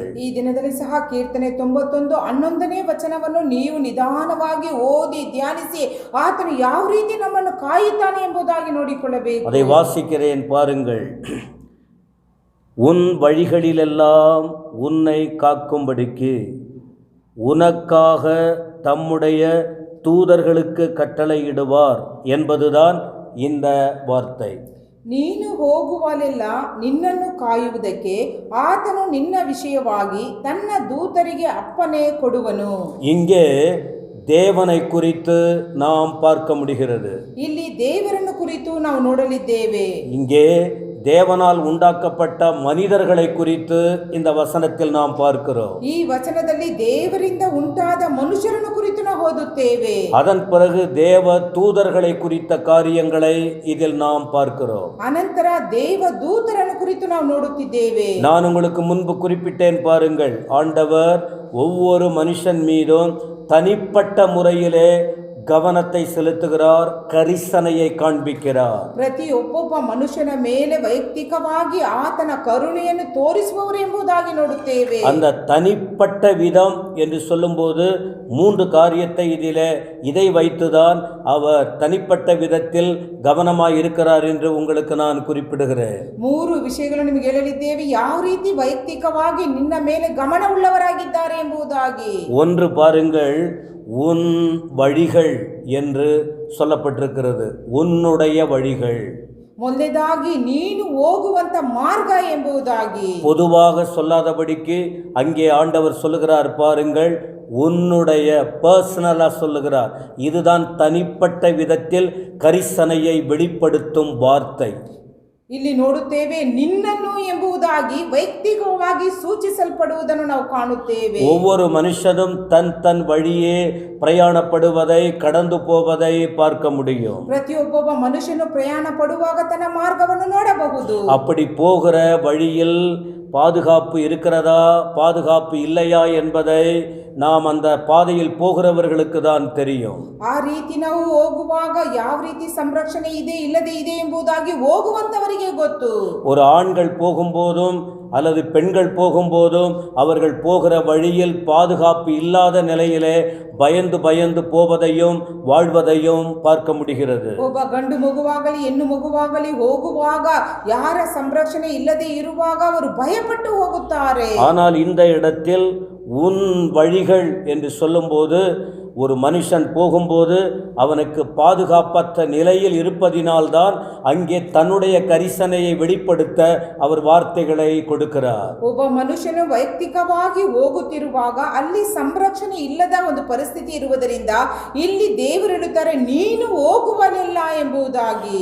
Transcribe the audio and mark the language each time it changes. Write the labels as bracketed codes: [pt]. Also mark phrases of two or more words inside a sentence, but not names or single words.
[kn] ಈ ದಿನದಲ್ಲಿ ಸಹ ಕೀರ್ತನೆ 91 11ನೇ ವಚನವನ್ನು ನೀವು ನಿಧಾನವಾಗಿ ಓದಿ ಧ್ಯಾನಿಸಿ ಆತನು ಯಾವ ರೀತಿ ನಮ್ಮನ್ನು ಕಾಯುತ್ತಾನೆ ಎಂಬುದಾಗಿ ನೋಡಿಕೊಳ್ಳಬೇಕು. [ta] அதை வாசிக்கிறேன் பாருங்கள். உன் வழிகளிலெல்லாம் உன்னை காக்கும்படிக்கு உனக்காக தம்முடைய தூதர்களுக்கு கட்டளையிடுவார் என்பதுதான் இந்த வார்த்தை. [kn] ನೀನು ಹೋಗುವಲ್ಲೆಲ್ಲ ನಿನ್ನನ್ನು ಕಾಯುವುದಕ್ಕೆ ಆತನು ನಿನ್ನ ವಿಷಯವಾಗಿ ತನ್ನ ದೂತರಿಗೆ ಅಪ್ಪಣೆ ಕೊಡುವನು. [ta] இங்கே தேவனை குறித்து நாம் பார்க்க முடிகிறது. [kn] ಇಲ್ಲಿ ದೇವರನ್ನು ಕುರಿತು ನಾವು ನೋಡಲಿದ್ದೇವೆ. [ta] இங்கே தேவனால் உண்டாக்கப்பட்ட மனிதர்களை குறித்து இந்த வசனத்தில் நாம் பார்க்கிறோம். [kn] ಈ ವಚನದಲ್ಲಿ ದೇವರಿಂದ ಉಂಟಾದ ಮನುಷ್ಯರನ್ನು ಕುರಿತು ನಾವು ಓದುತ್ತೇವೆ. [ta] அதன் பிறகு தேவ தூதர்களை குறித்த காரியங்களை இதில் நாம் பார்க்கிறோம். [kn] ಅನಂತರ ದೇವ ದೂತರನ್ನು ಕುರಿತು ನಾವು ನೋಡುತ್ತಿದ್ದೇವೆ. [ta] நான் உங்களுக்கு முன்பு குறிப்பிட்டேன் பாருங்கள், ஆண்டவர் ஒவ்வொரு மனுஷன் மீதும் தனிப்பட்ட முறையிலே கவனத்தை செலுத்துகிறார், கரிசனையை காண்பிக்கிறார். [kn] ಪ್ರತಿಯೊಬ್ಬ ಮನುಷ್ಯನ ಮೇಲೆ ವೈಯಕ್ತಿಕವಾಗಿ ಆತನ ಕರುಣೆಯನ್ನು ತೋರಿಸುವವರು ಎಂಬುದಾಗಿ ನೋಡುತ್ತೇವೆ. [ta] அந்த தனிப்பட்ட விதம் என்று சொல்லும்போது 3 காரியத்தை இதை வைத்துதான் அவர் தனிப்பட்ட விதத்தில் கவனமாய் இருக்கிறார் என்று உங்களுக்கு நான் குறிப்பிடுகிறேன். [kn] 3 ವಿಷಯಗಳನ್ನು ನಿಮಗೆ ಹೇಳಲಿದ್ದೇವೆ, ಯಾವ ರೀತಿ ವೈಯಕ್ತಿಕವಾಗಿ ನಿನ್ನ ಮೇಲೆ ಗಮನವುಳ್ಳವರಾಗಿದ್ದಾರೆ ಎಂಬುದಾಗಿ. [ta] ஒன்று பாருங்கள், உன் வழிகள் என்று சொல்லப்பட்டிருக்கிறது. உன்னுடைய வழிகள். [kn] ಮೊದಲನೇದಾಗಿ ನೀನು ಹೋಗುವಂತ ಮಾರ್ಗ ಎಂಬುದಾಗಿ. [ta] பொதுவாக சொல்லாதபடிக்கு அங்கே ஆண்டவர் சொல்லுகிறார் பாருங்கள், உன்னுடைய பர்சனலா சொல்லுகிறார். இதுதான் தனிப்பட்ட விதத்தில் கரிசனையை வெளிப்படுத்தும் வார்த்தை. [kn] ಇಲ್ಲಿ ನೋಡುತ್ತೇವೆ, ನಿನ್ನನ್ನು ಎಂಬುದಾಗಿ ವೈಯಕ್ತಿಕವಾಗಿ ಸೂಚಿಸಲ್ಪಡುವುದನ್ನು ನಾವು ಕಾಣುತ್ತೇವೆ. [ta] ஒவ்வொரு மனுஷனும் தன் வழியே பிரயாணப்படுவதை, கடந்து போவதை பார்க்க முடியும். [kn] ಪ್ರತಿಯೊಬ್ಬ ಮನುಷ್ಯನು ಪ್ರಯಾಣ ಪಡುವಾಗ ತನ್ನ ಮಾರ್ಗವನ್ನು ನೋಡಬಹುದು. [ta] அப்படி போகிற வழியில் பாதுகாப்பு இருக்கிறதா, பாதுகாப்பு இல்லையா என்பதை நாம் அந்த பாதையில் போகிறவர்களுக்கு தான் தெரியும். [kn] ಆ ರೀತಿ ನಾವು ಹೋಗುವಾಗ ಯಾವ ರೀತಿ ಸಂರಕ್ಷಣೆ ಇದೆ ಇಲ್ಲದೆ ಇದೆ ಎಂಬುದಾಗಿ ಹೋಗುವಂತವರಿಗೆ ಗೊತ್ತು. [ta] ஒரு ஆண்கள் போகும்போதும் அல்லது பெண்கள் போகும்போதும் அவர்கள் போகிற வழியில் பாதுகாப்பு இல்லாத நிலையிலே பயந்து போவதையும் வாழ்வதையும் பார்க்க முடிகிறது. [kn] ಒಬ್ಬ ಗಂಡು ಮಗುವಾಗಲಿ ಹೆಣ್ಣು ಮಗುವಾಗಲಿ ಹೋಗುವಾಗ ಯಾರ ಸಂರಕ್ಷಣೆ ಇಲ್ಲದೆ ಇರುವಾಗ ಅವರು ಭಯಪಟ್ಟು ಹೋಗುತ್ತಾರೆ. [ta] ஆனால் இந்த இடத்தில் உன் வழிகள் என்று சொல்லும்போது ஒரு மனுஷன் போகும்போது அவனுக்கு பாதுகாப்பற்ற நிலையில் இருப்பதினால்தான் அங்கே தன்னுடைய கரிசனையை வெளிப்படுத்த அவர் வார்த்தைகளை கொடுக்கிறார். [kn] ಒಬ್ಬ ಮನುಷ್ಯನು ವೈಯಕ್ತಿಕವಾಗಿ ಹೋಗುತ್ತಿರುವಾಗ ಅಲ್ಲಿ ಸಂರಕ್ಷಣೆ ಇಲ್ಲದ ಒಂದು ಪರಿಸ್ಥಿತಿ ಇರುವುದರಿಂದ ಇಲ್ಲಿ ದೇವರು ಹೇಳುತ್ತಾರೆ, ನೀನು ಹೋಗುವನೆಲ್ಲ ಎಂಬುದಾಗಿ.